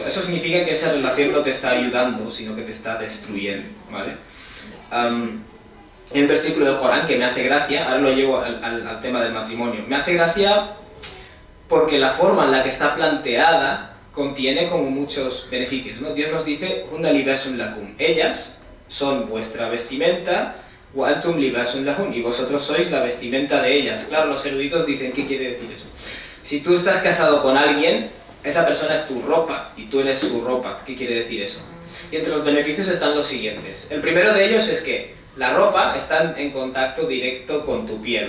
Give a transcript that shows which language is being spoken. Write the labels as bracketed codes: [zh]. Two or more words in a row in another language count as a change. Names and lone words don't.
[es] Eso significa que esa relación no te está ayudando, sino que te está destruyendo, ¿vale? Hay un versículo del Corán que me hace gracia, ahora lo llevo al tema del matrimonio. Me hace gracia porque la forma en la que está planteada contiene como muchos beneficios, ¿no? Dios nos dice, [ar] هن لباس لكم, [es] ellas son vuestra vestimenta, [ar] وأنتم لباس لهن, [es] y vosotros sois la vestimenta de ellas. Claro, los eruditos dicen, ¿qué quiere decir eso? Si tú estás casado con alguien, esa persona es tu ropa y tú eres su ropa. ¿Qué quiere decir eso? Y entre los beneficios están los siguientes. El primero de ellos es que la ropa está en contacto directo con tu piel.